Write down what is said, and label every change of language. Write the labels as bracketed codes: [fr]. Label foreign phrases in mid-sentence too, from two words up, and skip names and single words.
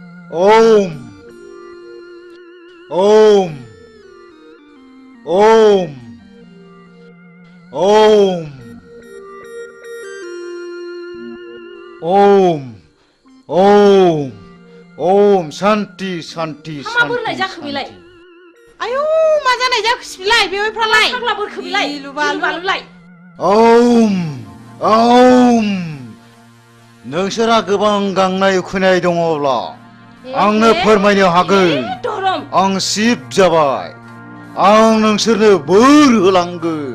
[sa] ओम ओम ओम ओम ओम ओम ओम शान्ति शान्ति [brx] मा बोरलाय जाखो बेलाय आयौ मा जानाय जाखोसै बिलाय बेवहायफ्रालाय फाग्ला बोरखो बिलाय लुबालुलाय ओम ओम नोंसोरा गोबां गांनाय उखैनाय दङब्ला आंनो फोरमायनो हागोन आं शिब जाबाय आं नोंसोरनो बोर होलांगोन